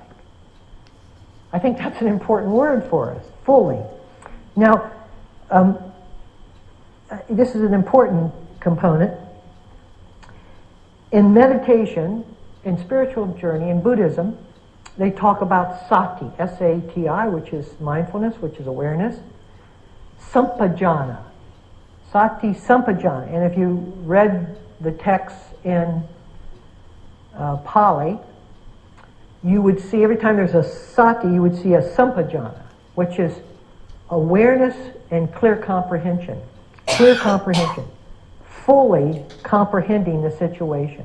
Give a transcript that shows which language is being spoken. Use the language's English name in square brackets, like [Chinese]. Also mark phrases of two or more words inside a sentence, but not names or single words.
[English] I think that's an important word for us, fully. Now, this is an important component. In meditation, in spiritual journey, in Buddhism, they talk about sati, S-A-T-I, which is mindfulness, which is awareness. [Pali] Sampajana, sati sampajana. [English] And if you read the texts in Pali, you would see every time there's a sati, you would see a sampajana, which is awareness and clear comprehension. Clear comprehension. Fully comprehending the situation.